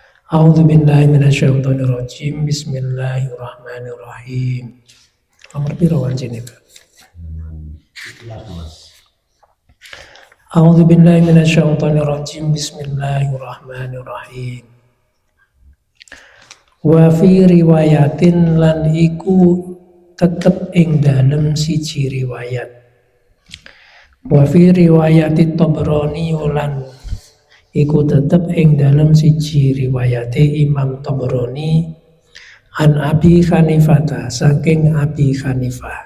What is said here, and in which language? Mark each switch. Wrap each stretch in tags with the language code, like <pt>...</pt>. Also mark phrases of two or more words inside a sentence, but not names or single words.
<ar>أعوذ بالله من الشيطان الرجيم. بسم الله الرحمن الرحيم.</ar> <jv>Nomor piro wancine, Pak?</jv> <ar>أعوذ بالله من الشيطان الرجيم. Bismillahirrahmanirrahim. وفي رواية</ar> <jv>lan iku tetep ing dalem siji riwayat.</jv> <ar>وفي رواية الطبراني</ar> <jv>lan iku tetep ing dalem siji riwayate Imam Tabrani</jv> <ar>عن أبي حنيفة</ar> <jv>saking Abi Hanifah.</jv>